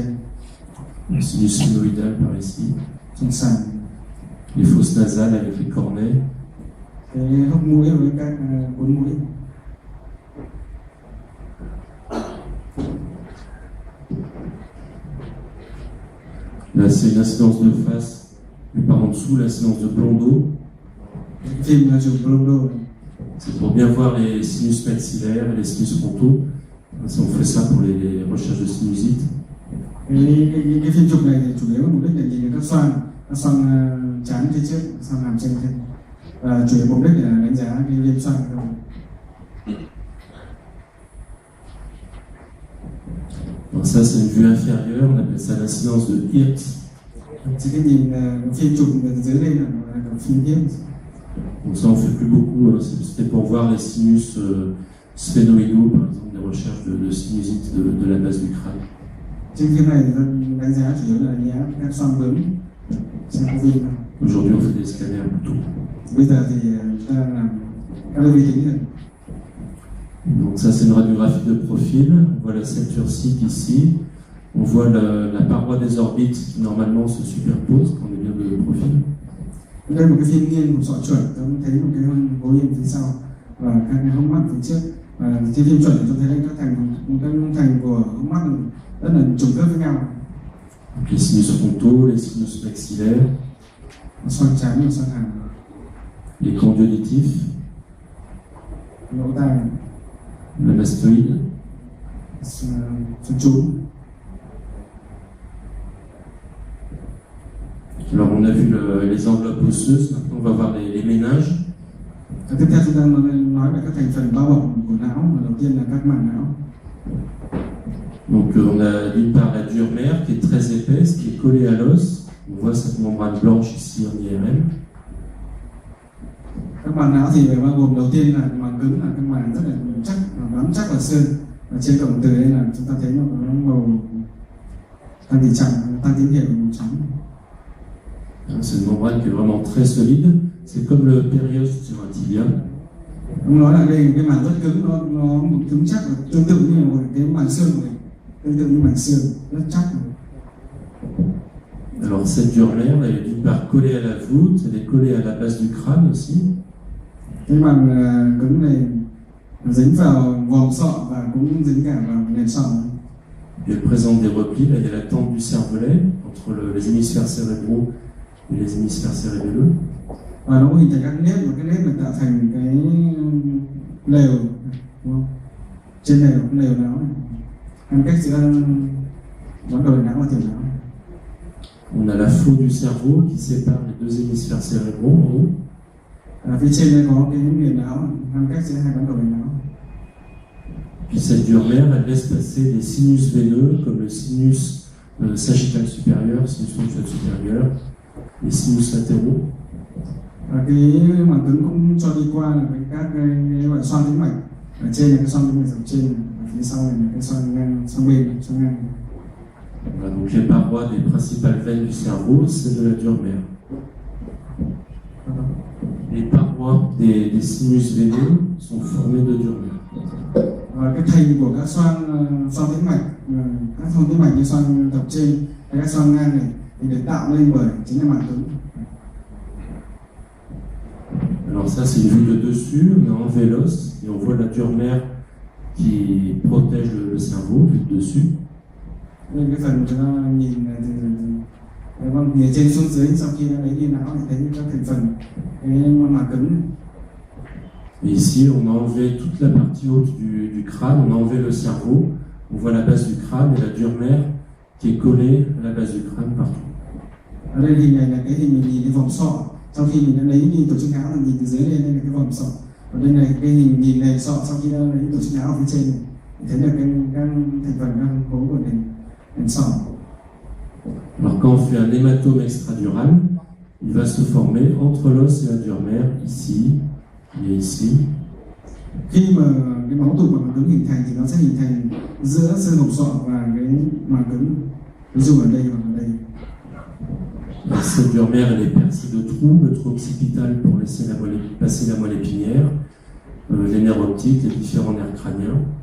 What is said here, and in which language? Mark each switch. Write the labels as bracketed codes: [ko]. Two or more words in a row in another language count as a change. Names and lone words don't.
[fr] Le sinus sphenoïdal par ici. [vi] Xoang sàn. [fr] Les fosses nasales avec les cornets. [vi] Cái hốc mũi với các cuốn mũi. [fr] Là, c'est une incidence de face, et par en dessous, l'incidence de Blondeau. C'est pour bien voir les sinus maxillaires et les sinus frontaux. On fait ça pour les recherches de sinusite. [vi] Cái phim chụp này thì chủ yếu mục đích là nhìn các xoang trán phía trước, xoang hàm trên trên. Chủ yếu mục đích là đánh giá cái viêm xoang thôi. [fr] Donc ça, c'est une vue inférieure, on appelle ça l'incidence de Hirt. [vi] C'est cái nhìn phim chụp dưới đây là phim Hirt. [fr] Donc ça, on ne fait plus beaucoup, c'était pour voir les sinus sphénoïdaux, par exemple, des recherches de sinusite de la base du crâne. [vi] Trên phim này đánh giá chủ yếu là đánh giá các xoang bướm. [fr] Aujourd'hui, on fait des scanners plutôt. [vi] Bây giờ thì ta làm các đơn vị tính rồi. [fr] Donc ça, c'est une radiographie de profil. On voit la ceinture-cique ici. On voit la paroi des orbites qui normalement se superpose quand on est bien de profil. [vi] Đây là một cái phim nghiêng của sọ chuẩn, tôi thấy một cái bố yên phía sau và các cái hốc mắt phía trước. Và trên phim chuẩn tôi thấy các thành của hốc mắt rất là trùng khớp với nhau. [fr] Donc les sinus frontaux, les sinus maxillaires. [vi] Xoang trán và xoang hàm. [fr] les condylitifs, [vi] lỗ tai, [fr] la mastoïde, [vi] xương chún. [fr] Alors on a vu les enveloppes osseuses, maintenant on va voir les méninges. [vi] Tiếp theo chúng ta nói về các thành phần bao bọc của não. Đầu tiên là các màng não. [fr] Donc on a d'une part la dure mère qui est très épaisse, qui est collée à l'os. On voit cette membrane blanche ici en IRM. [vi] Các màng não thì bao gồm đầu tiên là màng cứng, là cái màng rất là chắc, bám chắc vào xương. Và trên cổng từ đây là chúng ta thấy nó có màu tăng tỷ trọng, tăng tín hiệu màu trắng. [fr] C'est une membrane qui est vraiment très solide. C'est comme le périos sur un tibia. [vi] Ông nói là đây cái màng rất cứng, nó cứng chắc, tương tự như một cái màng xương này, tương tự như màng xương rất chắc. [fr] Alors cette dure mère, elle est d'une part collée à la voûte, elle est collée à la base du crâne aussi. [vi] Cái màng cứng này dính vào vòm sọ và cũng dính cả vào nền sọ. [fr] Elle présente des replis. Là, il y a la tente du cervelet entre les hémisphères cérébraux et les hémisphères cérébelleux. [vi] Và nó hình thành các nếp, và cái nếp này tạo thành cái lều, đúng không? Trên lều cái lều não này, ngăn cách giữa bán cầu não và tiểu não. [fr] On a la faute du cerveau qui sépare les deux hémisphères cérébraux en haut. [vi] Phía trên đây có cái miền não ngăn cách giữa hai bán cầu não. [fr] Puis cette dure mère, elle laisse passer des sinus veineux comme le sinus sagittal supérieur, sinus frontal supérieur, les sinus latéraux. [vi] Và cái màng cứng cũng cho đi qua là các cái loại xoang tĩnh mạch. Ở trên là cái xoang tĩnh mạch dọc trên, và phía sau này là cái xoang ngang, xoang bên, xoang ngang. [fr] Voilà, donc les parois des principales veines du cerveau, c'est de la dure mère. Les parois des sinus veineux sont formées de dure mère. [vi] Và cái thành của các xoang tĩnh mạch, các xoang tĩnh mạch như xoang dọc trên hay các xoang ngang này thì được tạo lên bởi chính là màng cứng. [fr] Alors ça c'est une vue de dessus, on a enlevé l'os et on voit la dure mère qui protège le cerveau, vue de dessus. [vi] Đây cái phần chúng ta nhìn này thì vâng, nhìn trên xuống dưới sau khi lấy đi não thì thấy các thành phần cái màng cứng. [fr] Et ici on a enlevé toute la partie haute du crâne, on a enlevé le cerveau, on voit la base du crâne et la dure mère qui est collée à la base du crâne partout. [vi] Ở đây hình này là cái hình mình nhìn cái vòng sọ. Sau khi mình đã lấy đi tổ chức não là nhìn từ dưới lên, đây là cái vòng sọ. Và đây là cái hình nhìn nền sọ sau khi đã lấy tổ chức não ở phía trên này. Thấy được các thành phần các khối của nền sọ. [fr] Alors quand on fait un hématome extradural, il va se former entre l'os et la dure mère, ici et ici. [vi] Khi mà cái máu tụ và màng cứng hình thành thì nó sẽ hình thành giữa xương hộp sọ và cái màng cứng, ví dụ ở đây hoặc ở đây. [fr] Cette dure mère, elle est percée de trous, le trou occipital pour laisser passer la moelle épinière, les nerfs optiques, les différents nerfs crâniens.